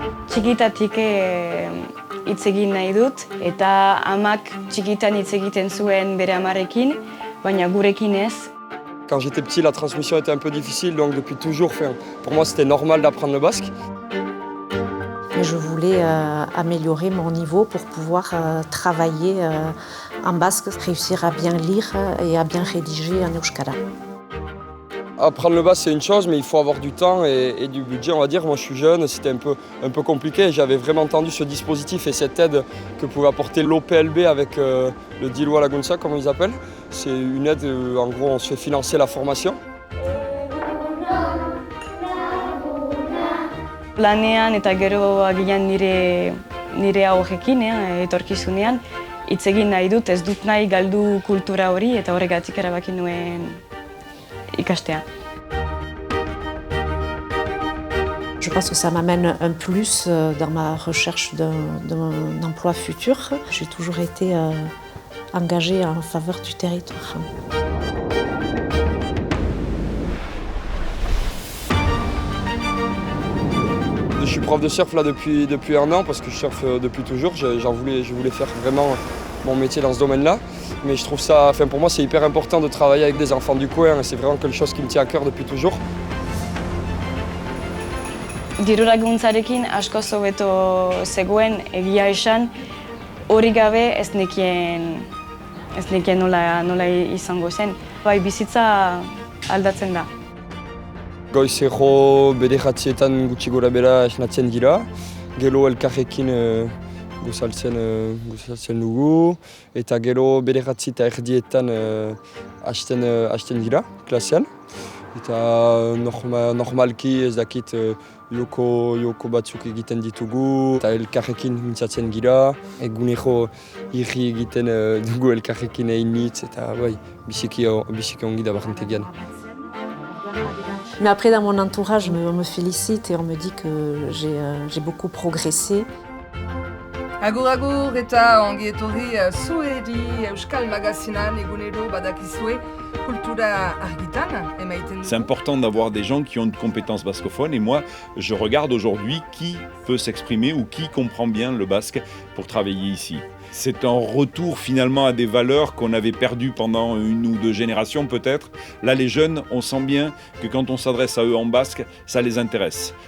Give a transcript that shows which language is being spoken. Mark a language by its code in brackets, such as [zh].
[eu] Txikitatik hitz egin nahi dut, eta amak txikitan hitz egiten zuen bere amarekin, baina gurekin ez. [fr] Quand j'étais petit, la transmission était un peu difficile, donc depuis toujours, pour moi, c'était normal d'apprendre le basque. Mais je voulais améliorer mon niveau pour pouvoir travailler en basque, réussir à bien lire et à bien rédiger en euskara. Apprendre le basque, c'est une chose, mais il faut avoir du temps et du budget, on va dire. Moi, je suis jeune, c'était un peu compliqué. J'avais vraiment entendu ce dispositif et cette aide que pouvait apporter l'OPLB avec le Diloa Lagunza, comme ils appellent. C'est une aide, en gros, on se fait financer la formation. [eu] Lanean eta gero agian nire aurrekin, etorkizunean, hitz egin nahi dut, ez dut nahi galdu kultura hori eta horregatik erabaki nuen ikastea. [fr] Je pense que ça m'amène un plus dans ma recherche d'un emploi futur. J'ai toujours été engagée en faveur du territoire. Je suis prof de surf là depuis 1 an parce que je surfe depuis toujours. Je voulais faire vraiment mon métier dans ce domaine-là. Mais je trouve ça, pour moi, c'est hyper important de travailler avec des enfants du coin. C'est vraiment quelque chose qui me tient à cœur depuis toujours. [eu] Diru laguntzarekin asko hobeto zegoen, egia esan, hori gabe ez nekien nola izango zen. Bai, bizitza aldatzen da. Goizero bederatzietan gutxi gora bera esnatzen dira. Gero elkarrekin gozaltzen dugu. Eta gero bederatzi eta erdietan hasten dira, klasean. Eta normalki ez dakit joko batzuk egiten ditugu. Eta elkarrekin mintzatzen gira. Egunero irri egiten dugu elkarrekin einitz. Eta bai, biziki ongi da barrentegian. [fr] Mais après, dans mon entourage, on me félicite et on me dit que j'ai beaucoup progressé. [eu] Agur agur eta ongi etorri zuedi Euskal Magazinan egunero badakizue kultura argitan emaiten dugu. [fr] C'est important d'avoir des gens qui ont de compétences bascophones et moi, je regarde aujourd'hui qui peut s'exprimer ou qui comprend bien le basque pour travailler ici. C'est un retour finalement à des valeurs qu'on avait perdues pendant 1 ou 2 générations peut-être. Là, les jeunes, on sent bien que quand on s'adresse à eux en basque, ça les intéresse.